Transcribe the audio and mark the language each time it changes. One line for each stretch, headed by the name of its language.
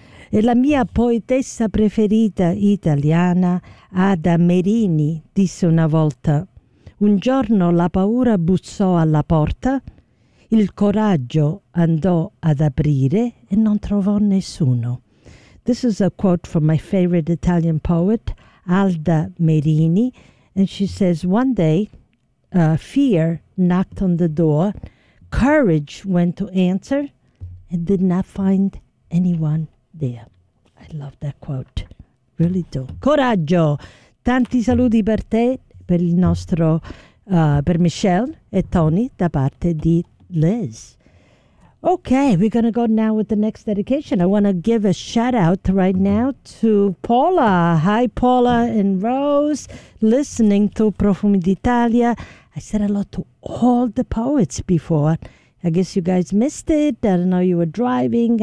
Italian: E la mia poetessa preferita italiana, Ada Merini, disse una volta: un giorno la paura bussò alla porta, il coraggio andò ad aprire e non trovò nessuno.
English: This is a quote from my favorite Italian poet, Ada Merini, and she says, one day, fear knocked on the door, courage went to answer, and did not find anyone there. I love that quote. Really do. Coraggio!
Italian: Tanti saluti per te, per il nostro, per Michelle e Tony, da parte di Liz.
English: Okay, we're going to go now with the next dedication. I want to give a shout out right now to Paula. Hi, Paula and Rose, listening to Profumi d'Italia. I said hello to all the poets before. I guess you guys missed it. I don't know, you were driving.